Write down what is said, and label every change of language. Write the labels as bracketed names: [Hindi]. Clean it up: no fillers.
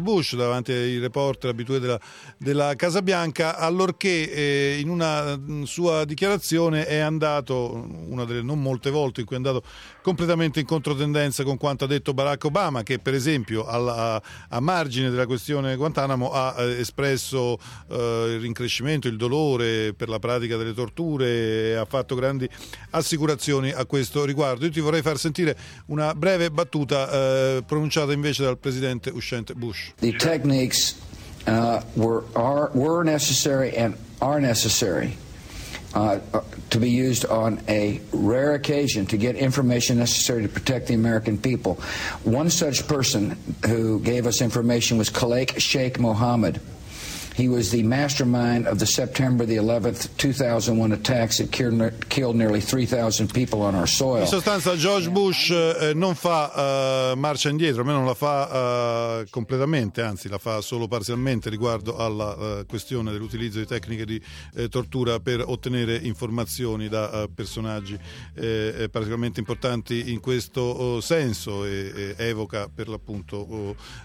[Italian] Bush davanti ai reporter abitué della Casa Bianca, allorché in una sua dichiarazione è andato, una delle non molte volte in cui è andato, completamente in controtendenza con quanto ha detto Barack Obama, che per esempio a margine della questione Guantanamo ha espresso il rincrescimento, il dolore per la pratica delle torture, e ha fatto grandi assicurazioni a questo riguardo. Io ti vorrei far sentire una breve battuta pronunciata invece dal presidente uscente Bush. [English] The techniques were necessary and are necessary to be used on a rare occasion to get information necessary to protect the American people. One such person who gave us information was Khalik Sheikh Mohammed. He was the mastermind of the September the 11th, 2001 attacks that killed nearly 3,000 people on our soil. [Italian] In sostanza, George Bush non fa marcia indietro, almeno non la fa completamente, anzi la fa solo parzialmente riguardo alla questione dell'utilizzo di tecniche di tortura per ottenere informazioni da personaggi particolarmente importanti in questo senso, e evoca per l'appunto